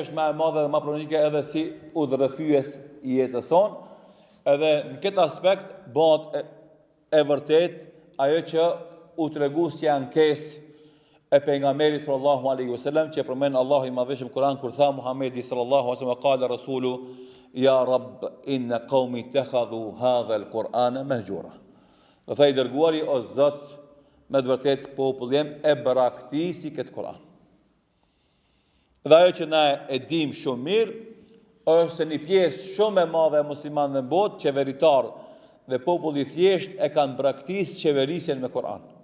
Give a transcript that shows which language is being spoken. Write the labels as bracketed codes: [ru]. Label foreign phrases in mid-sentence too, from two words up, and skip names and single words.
[sq] është më e madhe dhe më pronike edhe si udhërrëfyes i jetës sonë, edhe në këtë aspekt bëhet e vërtet ajo që u tregu si ankesë e pejgamberit [ar] صلى الله عليه وسلم, [sq] që përmend Allahu i Madhëshëm Kur'an kur tha Muhamedi [ar] صلى الله عليه وسلم, قال الرسول يا رب إن قومي اتخذوا هذا القرآن مهجورا. [sq] Do thaj dërguari, o Zot, me të vërtet populli im e baraktisi këtë Kur'an. Dhe ajo që na e dim shumë mirë është se një pjesë shumë e madhe e muslimanëve në botë, qeveritar dhe populli thjesht e kanë braktisë qeverisjen me Kur'an.